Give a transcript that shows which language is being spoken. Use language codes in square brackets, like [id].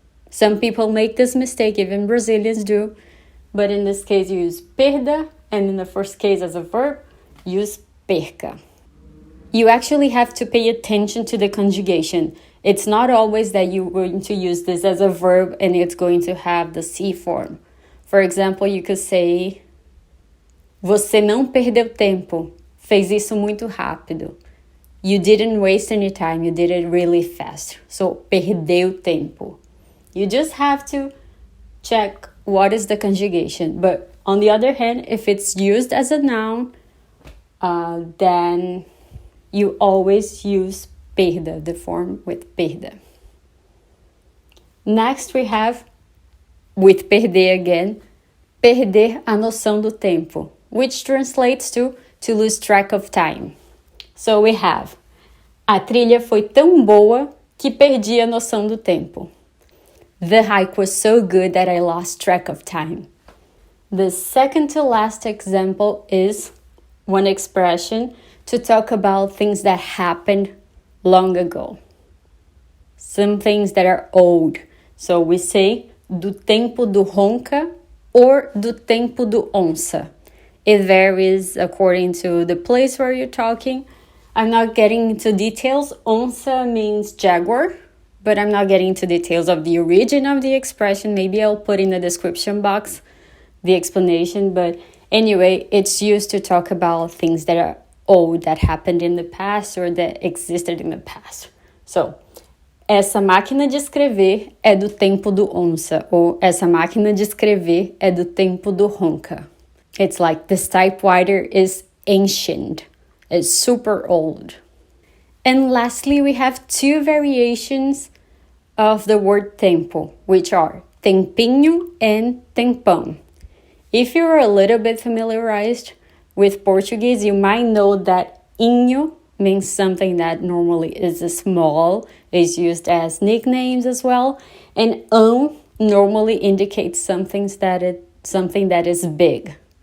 [en] Some people make this mistake, even Brazilians do, but in this case, you use perda, and in the first case as a verb, use perca. You actually have to pay attention to the conjugation. It's not always that you're going to use this as a verb and it's going to have the C form. For example, you could say, [pt] você não perdeu tempo. Fez isso muito rápido. [en] You didn't waste any time. You did it really fast. So, [pt] perdeu tempo. [en] You just have to check what is the conjugation. But on the other hand, if it's used as a noun, then you always use perda, the form with perda. Next we have, with perder again, [pt] perder a noção do tempo, [en] which translates to lose track of time. So we have, [pt] a trilha foi tão boa que perdi a noção do tempo. [en] The hike was so good that I lost track of time. The second to last example is one expression to talk about things that happened long ago. Some things that are old. So we say [pt] do tempo do Ronca [en] or [pt] do tempo do Onça. [en] It varies according to the place where you're talking. I'm not getting into details. Onça means jaguar, but I'm not getting into details of the origin of the expression. Maybe I'll put in the description box the explanation, but anyway, it's used to talk about things that are old, that happened in the past or that existed in the past. [pt] So, essa máquina de escrever é do tempo do Onça, ou essa máquina de escrever é do tempo do Ronca. [en] It's like this typewriter is ancient, it's super old. And lastly, we have two variations of the word tempo, which are tempinho and tempão. If you're a little bit familiarized with Portuguese, you might know that inho means something that normally is small, is used as nicknames as well, and normally indicates something that is big.